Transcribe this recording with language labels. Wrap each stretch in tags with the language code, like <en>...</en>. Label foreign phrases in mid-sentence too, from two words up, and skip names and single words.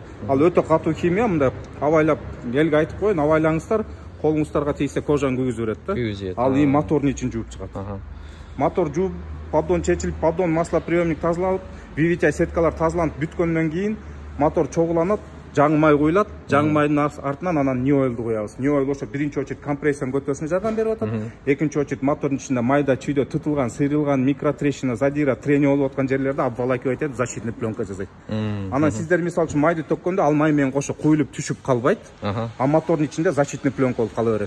<ky>Ал өтө катуу химия, мындай абайлап элге айтып коеюн, абайлаңыздар, колуңуздарга тийсе кожаны күйгүзүп берет да. Ал мотордун ичин жууп чыгат. Мотор жууп, поддон чечилип,</ky> <ru>поддон маслоприемник</ru> <ky>тазаланып, VVTi сеткалар тазаланып бүткөндөн кийин мотор чогуланат, жаңы май куюлат, жаңы майдын артынан анан</ky> <en>new oil'ду</en> <ky>куябыз.</ky> <en>New oil</en> <ky>ошо биринчи очередь компрессияны көтөрүшүнө жардам берип атат. Экинчи очередь мотордун ичинде майда чүйдө тытылган, сыйрылган, микротрещина, задира, трение болуп аткан жерлерде обволакивать этип,</ky> <ru>защитный пленка</ru> <ky>жасайт. Анан сиздер мисалы үчүн майды төккөндө ал май менен кошо куюлуп түшүп калбайт, а мотордун ичинде</ky> <ru>защитный пленка</ru> <ky>болуп кала берет.</ky>